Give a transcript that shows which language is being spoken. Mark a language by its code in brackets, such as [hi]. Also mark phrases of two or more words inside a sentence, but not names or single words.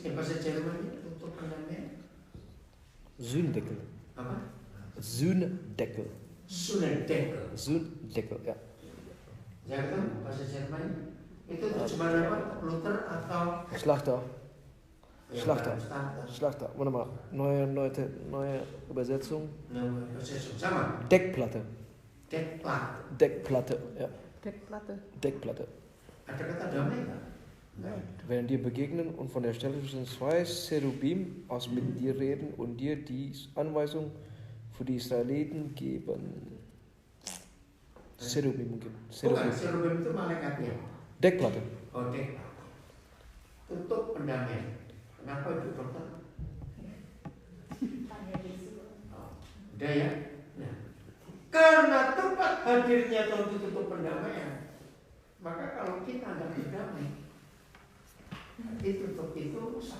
[id] Bahasa Jerman tutup pendamaian. Sündeckel. Apa? Sündeckel. Sündeckel. Sündeckel, ya. Jangan bahasa Jerman itu terjemahan apa? Luther atau Schlachter. ya, Schlachter. Starter. [de] Schlachter. Warte mal. Neue Übersetzung. [id] Sama. [de] Deckplatte. Deckplatte. Deckplatte, ja. Deckplatte. Deckplatte. [id] Ada kata damai nggak? [de] Werden dir begegnen und von der Stelle zwischen zwei Cherubim aus mit dir reden und dir die Anweisung für die Israeliten geben. [id] Cherubim mungkin. Bukan, cherubim itu malaikatnya. Deckplatte. Oh, deckplatte. Tutup pendamaian. Kenapa itu dokter? Oh, udah ya. Nah, karena tempat hadirnya Tuhan itu tutup pendamaian, maka kalau kita nggak berdamai, tutup itu rusak.